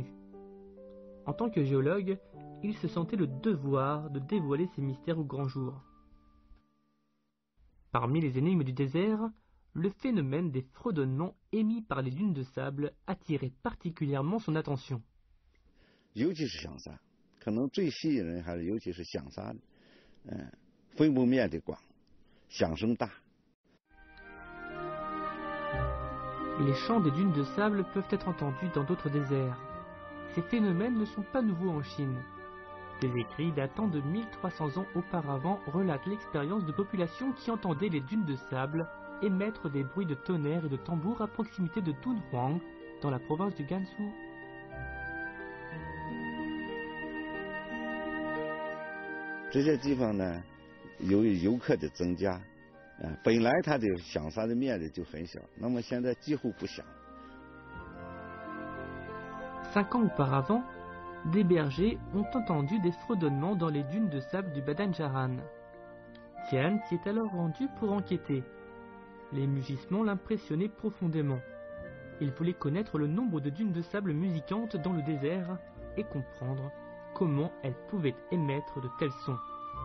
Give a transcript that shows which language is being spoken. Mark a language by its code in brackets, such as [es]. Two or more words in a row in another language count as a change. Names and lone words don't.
[fr] En tant que géologue, il se sentait le devoir de dévoiler ces mystères au grand jour. Parmi les énigmes du désert, le phénomène des fredonnements émis par les dunes de sable attirait particulièrement son attention. [zh] 尤其是响沙，可能最吸引人还是尤其是响沙的，分布面积广，响声大。 [fr] Les chants des dunes de sable peuvent être entendus dans d'autres déserts. Ces phénomènes ne sont pas nouveaux en Chine. Des écrits datant de 1300 ans auparavant relatent l'expérience de populations qui entendaient les dunes de sable émettre des bruits de tonnerre et de tambour à proximité de Dunhuang, dans la province du Gansu. [zh] 这些地方呢，由于游客的增加，本来它的响沙的面积就很小，那么现在几乎不响。 [fr] 5 ans auparavant, des bergers ont entendu des fredonnements dans les dunes de sable du Badan-Jaran. Tian s'y est alors rendu pour enquêter. Les mugissements l'impressionnaient profondément. Il voulait connaître le nombre de dunes de sable musicantes dans le désert et comprendre comment elles pouvaient émettre de tels sons.